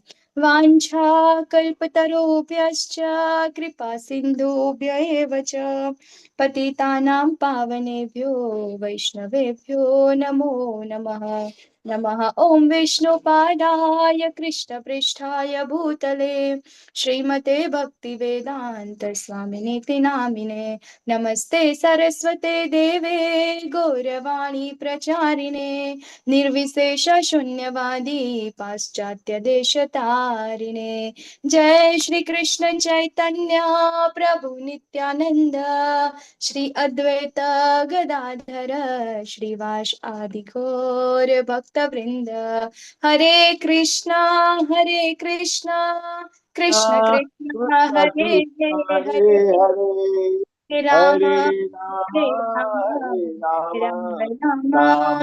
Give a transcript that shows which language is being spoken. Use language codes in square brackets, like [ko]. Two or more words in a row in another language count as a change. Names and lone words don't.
[sa] वाञ्छाकल्पतरुभ्यश्च कृपा सिन्धुभ्य एव च पतितानां पावनेभ्यो वैष्णवेभ्यो नमो नमः। नमः ओं विष्णुपादाय कृष्णपृष्ठाय भूतले श्रीमते भक्तिवेदांत स्वामिनीति नामिने। नमस्ते सरस्वते देवे ઘોર વાણી પ્રચારીને નિર્વિશેષ શૂન્યવાદી પાશ્ચાત્ય દેશ તારીને જય શ્રી કૃષ્ણ ચૈતન્ય પ્રભુ નિત્યાનંદ શ્રી અદ્વૈત ગદાધર શ્રીવાસ આદિ ઘોર ભક્ત વૃંદ હરે કૃષ્ણ કૃષ્ણ કૃષ્ણ હરે હરે હરે રામ હરે રામ રામ રામ